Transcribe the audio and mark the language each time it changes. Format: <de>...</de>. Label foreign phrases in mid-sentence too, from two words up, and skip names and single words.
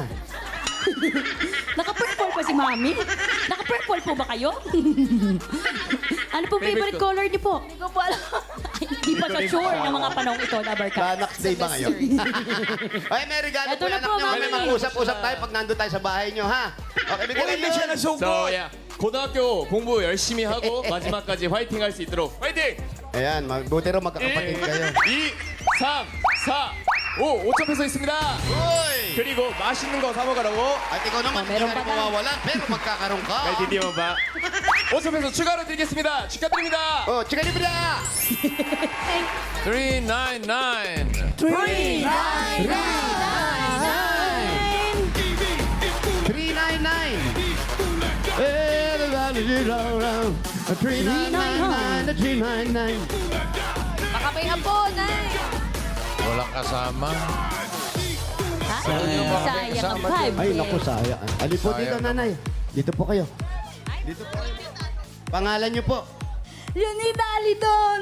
<tl>Naka-purple pa si Mami? Naka-purple po ba kayo? Ano po favorite ko. color niyo po? Hindi ko po alam. Hindi pa siya sure ng mga panahon ito, Dabarka. Banak Day ba ngayon? Ay, may regalo Ito po na anak po, niyo. May Mami. mag-usap-usap tayo pag nandun tayo sa bahay niyo, ha? Okay, bigyan Uy, hindi siya natin. nasugod.</tl> <en>So, yeah.</en> <ko>고등학교 공부 열심히 하고 마지막까지 화이팅 할 수 있도록 화이팅!</ko> <tl>Ayan, buti rin magkakapatid 1, kayo. 2, 3, 4, 5,</tl> <ko>5점 peso 있습니다.</ko> <tl>Uy!</tl> <ko>그리고 맛있는 거 사 먹으라고.</ko> <tl>At ikaw naman, hindi meron ka rin pa daw. mawawalan, pero magkakaroon ka.</tl> <ko>네, 드디어 봐. 5점 peso 추가로 드리겠습니다. 축하드립니다.</ko> <tl>Oh, chika libre na! 399. 399.</tl> <en>Everybody get around. 399, 399.</en> <tl>Baka may apo, Nay. Walang kasama. Sayang ang vibe. Ay, naku, sayang. Ali po dito, Sayang nanay. Dito po kayo. Dito po kayo. Pangalan niyo po. Leonida Alidon.</tl>